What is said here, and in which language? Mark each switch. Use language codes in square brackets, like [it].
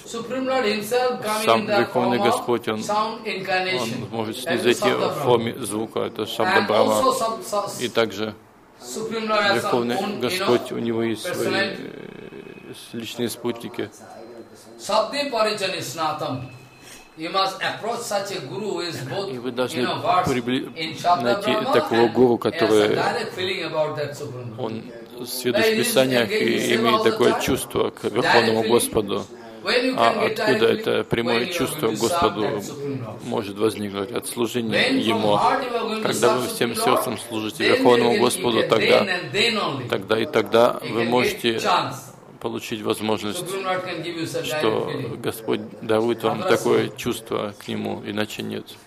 [en] Supreme Lord himself coming [ru] сам [en] in the form of sound incarnation. [ru] Он может снизойти в форме звука. Это Шабда Брахма. И также Верховный Господь, у него есть свои личные спутники. [sa] Сабде Паричани Снатам. [en] You must approach such a guru who is both, you know, versed in Shabda Brahma and has a direct feeling about that Supreme Lord. [ru] Найти такого гуру, который он сведущ в писаниях и имеет такое чувство к Верховному Господу. А откуда это прямое чувство к Господу может возникнуть? От служения Ему. Когда вы всем сердцем служите Верховному Господу, тогда вы можете получить возможность, что Господь дарует вам такое чувство к Нему, иначе нет.